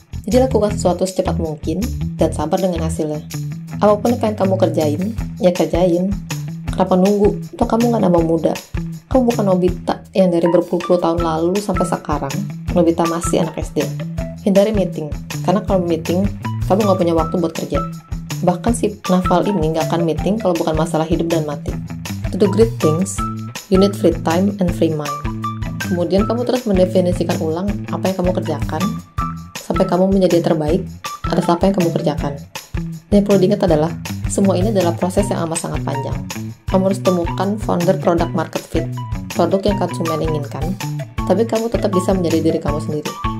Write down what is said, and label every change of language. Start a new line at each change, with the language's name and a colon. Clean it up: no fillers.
Indonesian: Jadi lakukan sesuatu secepat mungkin dan sabar dengan hasilnya. Apapun yang pengen kamu kerjain, ya kerjain. Kenapa nunggu? Toh kamu nggak nambah muda. Kamu bukan Nobita yang dari berpuluh-puluh tahun lalu sampai sekarang. Nobita masih anak SD. Hindari meeting, karena kalau meeting, kamu nggak punya waktu buat kerja. Bahkan si Naval ini nggak akan meeting kalau bukan masalah hidup dan mati.
English: To do great things, you need free time and free mind.
Indonesian: Kemudian kamu terus mendefinisikan ulang apa yang kamu kerjakan sampai kamu menjadi yang terbaik atas apa yang kamu kerjakan. Yang perlu diingat adalah semua ini adalah proses yang amat sangat panjang. Kamu harus temukan founder product market fit, produk yang konsumen inginkan, tapi kamu tetap bisa menjadi diri kamu sendiri.